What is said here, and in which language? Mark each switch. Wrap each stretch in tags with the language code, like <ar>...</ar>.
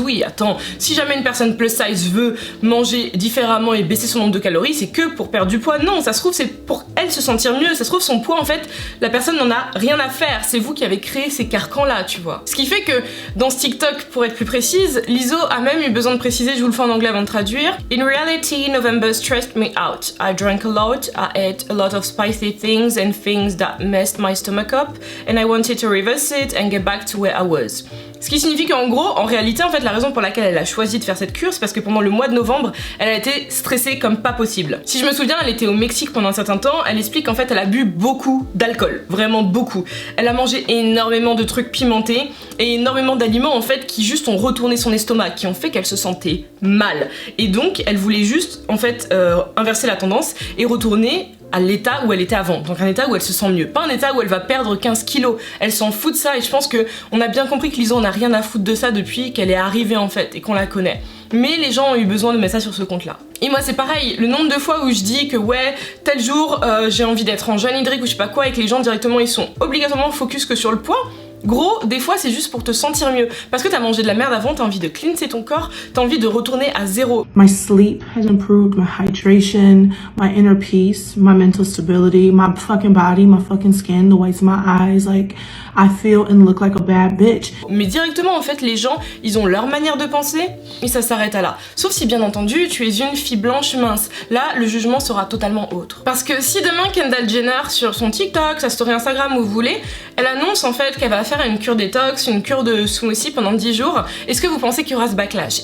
<fr>Oui, attends, si jamais une personne plus size veut manger différemment et baisser son nombre de calories, c'est que pour perdre du poids. Non, ça se trouve c'est pour elle se sentir mieux, ça se trouve son poids en fait la personne n'en a rien à faire, c'est vous qui avez créé ces carcans là, tu vois. Ce qui fait que dans ce TikTok, pour être plus précise, l'ISO a même eu besoin de préciser, je vous le fais en anglais avant de traduire:</fr> <en>In reality, November stressed me out. I drank a lot, I ate a lot of spicy things and things that messed my stomach up, and I wanted to reverse it and get back to where I was.</en> <fr>Ce qui signifie qu'en gros, en réalité, en fait, la raison pour laquelle elle a choisi de faire cette cure, c'est parce que pendant le mois de novembre, elle a été stressée comme pas possible. Si je me souviens, elle était au Mexique pendant un certain temps, elle explique qu'en fait, elle a bu beaucoup d'alcool, vraiment beaucoup. Elle a mangé énormément de trucs pimentés et énormément d'aliments, en fait, qui juste ont retourné son estomac, qui ont fait qu'elle se sentait mal. Et donc, elle voulait juste, en fait, inverser la tendance et retourner à l'état où elle était avant, donc un état où elle se sent mieux, pas un état où elle va perdre 15 kilos. Elle s'en fout de ça et je pense que on a bien compris que l'ISO n'a rien à foutre de ça depuis qu'elle est arrivée en fait et qu'on la connaît. Mais les gens ont eu besoin de mettre ça sur ce compte là. Et moi c'est pareil, le nombre de fois où je dis que ouais, tel jour j'ai envie d'être en jeûne hydrique ou je sais pas quoi et que les gens directement ils sont obligatoirement focus que sur le poids. Gros, des fois c'est juste pour te sentir mieux. Parce que t'as mangé de la merde avant, t'as envie de cleanser ton corps, t'as envie de retourner à zéro.</fr> <en>My sleep has improved, my hydration, my inner peace, my mental stability, my fucking body, my fucking skin, the whites of my eyes, like I feel and look like a bad bitch.</en> <fr>Mais directement en fait les gens, ils ont leur manière de penser et ça s'arrête à là. Sauf si bien entendu tu es une fille blanche mince. Là le jugement sera totalement autre. Parce que si demain Kendall Jenner sur son TikTok, sa story Instagram où vous voulez, elle annonce en fait qu'elle va faire une cure détox, une cure de smoothie pendant 10 jours, est-ce que vous pensez qu'il y aura ce backlash?</fr>